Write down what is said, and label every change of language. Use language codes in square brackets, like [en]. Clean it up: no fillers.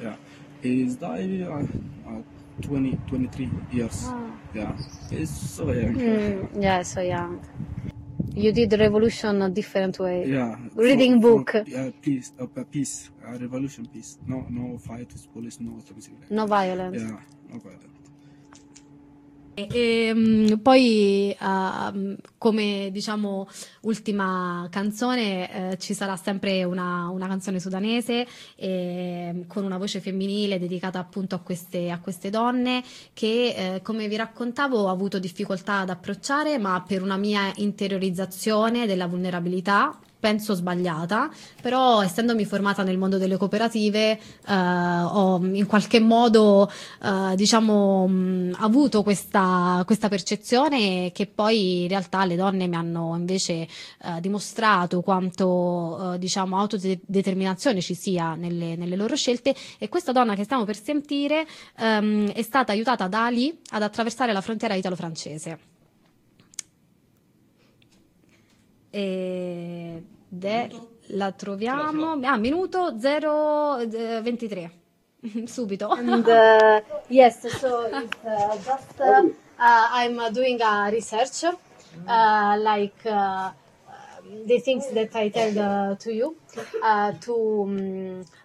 [en] Yeah, he's died 23 years. Ah. Yeah, he's so young. Mm, yeah, so young. You did the revolution a different way. Yeah. Reading book. Yeah, peace. Revolution, peace. No fight with police. No something like that. No violence. Yeah, no violence. [it] Poi come diciamo ultima canzone ci sarà sempre una canzone sudanese con una voce femminile dedicata appunto a queste donne che come vi raccontavo ho avuto difficoltà ad approcciare, ma per una mia interiorizzazione della vulnerabilità, penso sbagliata, però essendomi formata nel mondo delle cooperative ho in qualche modo diciamo avuto questa percezione, che poi in realtà le donne mi hanno invece dimostrato quanto diciamo autodeterminazione ci sia nelle loro scelte. E questa donna che stiamo per sentire è stata aiutata da Ali ad attraversare la frontiera italo-francese e... la troviamo a minuto 023 subito. [en] And yes, so it's just I'm doing a research like the things that I tell to you to